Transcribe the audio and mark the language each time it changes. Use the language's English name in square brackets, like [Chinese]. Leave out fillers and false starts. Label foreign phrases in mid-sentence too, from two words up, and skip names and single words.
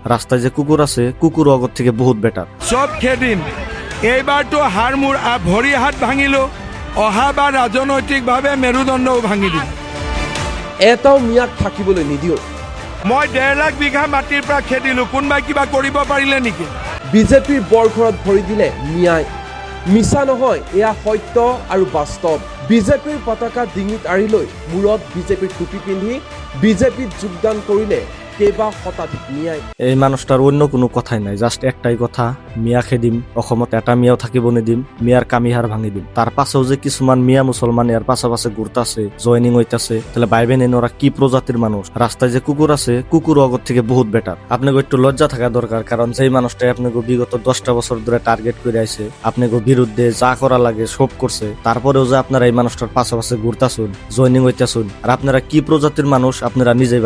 [Bangla] রাস্তায় যে কুকুর আছে কুকুর অগর থেকে বহুত বেটার। [Assamese] চব খেদিম, এইবাৰতো হাৰ মোৰ ভৰি হাত ভাঙিলো, অহাবাৰ ৰাজনৈতিকভাৱে মেৰুদণ্ডও ভাঙি দিম। এটাও মিয়াক থাকিবলৈ নিদিওঁ। মই 1.5 লাখ বিঘা মাটিৰ পৰা খেদিলো, কোনোবাই কিবা কৰিব পাৰিলে নেকি? বিজেপিৰ বৰঘৰত ভৰি দিলে মিয়াই। মিছা নহয়, এয়া সত্য আৰু বাস্তৱ। বিজেপিৰ পতাকা ডিঙিত আঁৰি লৈ মূৰত বিজেপিৰ টুপি পিন্ধি বিজেপিত যোগদান কৰিলে কেইবা শতাধিক মিয়াই। [Bangla] এই মানুষটার অন্য কোনো কথাই নাই, জাস্ট একটাই কথা, [Assamese] মিয়া খেদিম, অসমত এটা মিয়াও থাকিব নিদিম, মিয়ার কামিহার ভাঙি দিম। [Bangla] তার পাশেও যে কিছুমান মিয়া মুসলমান এর পাশে পাশে ঘুরতাছে, জয়নিং হইতাছে, তাহলে ভাইবেন ওরা কি প্রজাতির মানুষ। রাস্তায় যে কুকুর আছে কুকুর অগর থেকে বহুত বেটার। আপনাকে একটু লজ্জা থাকা দরকার, কারণ যেই মানুষটাই আপনাকে বিগত 10টা বছর ধরে টার্গেট করে আইছে, আপনাকে বিরুদ্ধে যা করা লাগে সব করছে, তারপরেও যে আপনারা এই মানুষটার পাশে পাশে ঘুরতাছুন, জয়নিং হইতাছুন, আর আপনারা কি প্রজাতির মানুষ আপনারা নিজেই ভাইবেন।